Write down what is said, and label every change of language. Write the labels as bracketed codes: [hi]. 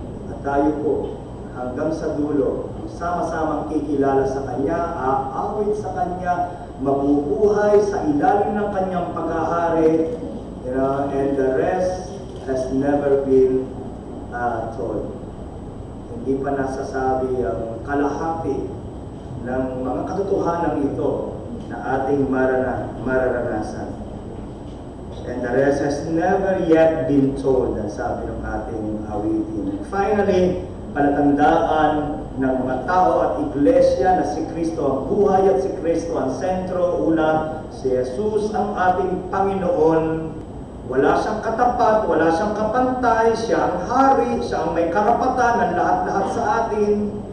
[tl] At tayo po, hanggang sa dulo, sama-samang kikilala sa Kanya, aawit sa Kanya, mabubuhay sa ilalim ng Kanyang paghahari, [en] and the rest has never been told. [tl] Hindi pa nasasabi ang kalahati ng mga katotohanan ito na ating mararanasan. [en] And the rest has never yet been told, [tl] ang sabi ng ating awitin. And finally, palatandaan ng mga tao at iglesia na si Kristo ang buhay at si Kristo ang sentro. Una, si Jesus ang ating Panginoon. Wala siyang katapat, wala siyang kapantay, siya ang hari, siya ang may karapatan ng lahat-lahat sa atin.